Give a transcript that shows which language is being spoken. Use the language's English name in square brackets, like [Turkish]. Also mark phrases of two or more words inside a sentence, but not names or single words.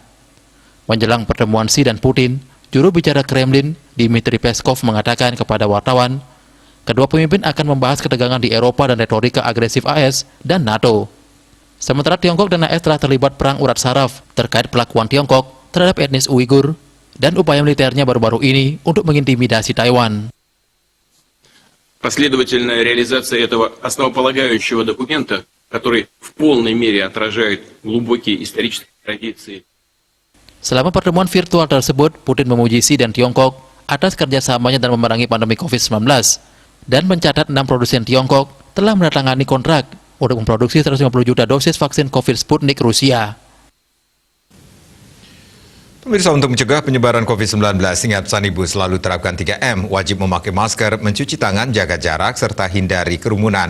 [Indonesian] Menjelang pertemuan Xi dan Putin, juru bicara Kremlin, Dmitry Peskov mengatakan kepada wartawan, kedua pemimpin akan membahas ketegangan di Eropa dan retorika agresif AS dan NATO. Sementara Tiongkok dan AS telah terlibat perang urat saraf terkait pelakuan Tiongkok terhadap etnis Uighur dan upaya militernya baru-baru ini untuk mengintimidasi Taiwan. [Russian] Последовательная реализация этого основополагающего документа, который в полной мере отражает глубокие исторические традиции. [Indonesian] Selama pertemuan virtual tersebut, Putin memuji Xi dan Tiongkok atas kerjasamanya dalam memerangi pandemi COVID-19 dan mencatat 6 produsen Tiongkok telah menandatangani kontrak untuk memproduksi 150 juta dosis vaksin COVID Sputnik Rusia. Pemirsa, untuk mencegah penyebaran COVID-19, ingat pesan Ibu selalu terapkan 3M, wajib memakai masker, mencuci tangan, jaga jarak, serta hindari kerumunan.